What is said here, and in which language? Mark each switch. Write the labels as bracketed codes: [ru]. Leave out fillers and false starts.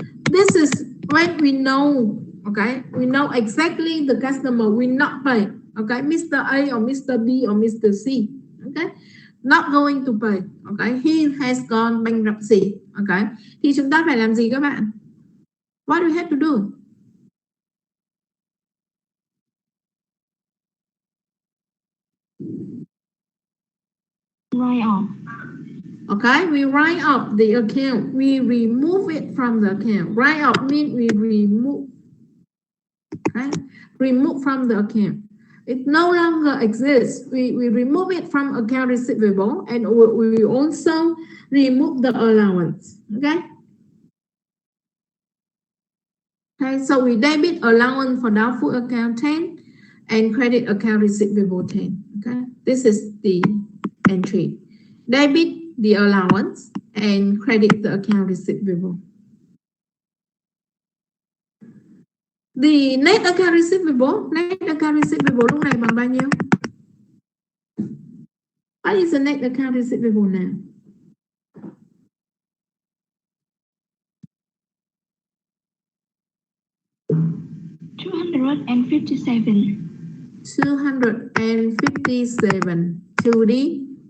[en] This is when we know, okay, we know exactly the customer will not pay. Okay, Mr. A or Mr. B or Mr. C, okay, not going to pay. Okay, he has gone bankruptcy. [vi] Okay, thì chúng ta phải làm gì các bạn? [en] What do we have to do? Write off. Okay, we write off the account. We remove it from the account. Write off means we remove. Okay, remove from the account. It no longer exists. We remove it from account receivable, and we also remove the allowance. Okay. Okay, so we debit allowance for doubtful account 10 and credit account receivable 10. Okay, this is the entry. Debit the allowance and credit the account receivable. The net account receivable [vi] lúc này bằng bao nhiêu? [en] What is the net account receivable now? $257. 257 to the